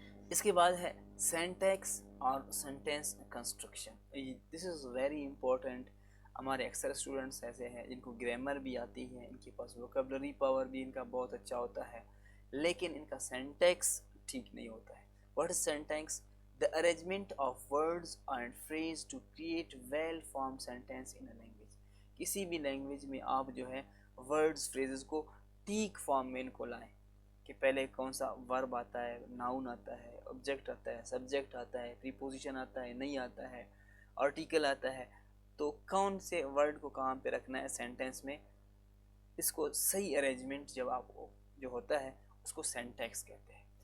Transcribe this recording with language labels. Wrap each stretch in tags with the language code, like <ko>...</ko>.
<ur>اس کے بعد ہے سینٹیکس اور sentence construction.</ur> <en>This is very important.</en> <ur>ہمارے اکثر اسٹوڈنٹس ایسے ہیں جن کو گرامر بھی آتی ہے, ان کے پاس ووکیبلری پاور بھی ان کا بہت اچھا ہوتا ہے, لیکن ان کا سینٹیکس ٹھیک نہیں ہوتا ہے.</ur> <en>What is syntax? the arrangement of words and phrase to create well formed sentence in a language.</en> <ur>کسی بھی لینگویج میں آپ جو ہے ورڈز فریزز کو ٹھیک فارم میں ان کو لائیں کہ پہلے کون سا ورب آتا ہے, ناؤن آتا ہے, آبجیکٹ آتا ہے, سبجیکٹ آتا ہے, پریپوزیشن آتا ہے, نہیں آتا ہے, آرٹیکل آتا ہے. تو کون سے ورڈ کو کہاں پہ رکھنا ہے سینٹینس میں, اس کو صحیح ارینجمنٹ جب آپ کو جو ہوتا ہے اس کو سینٹیکس کہتے ہیں.</ur>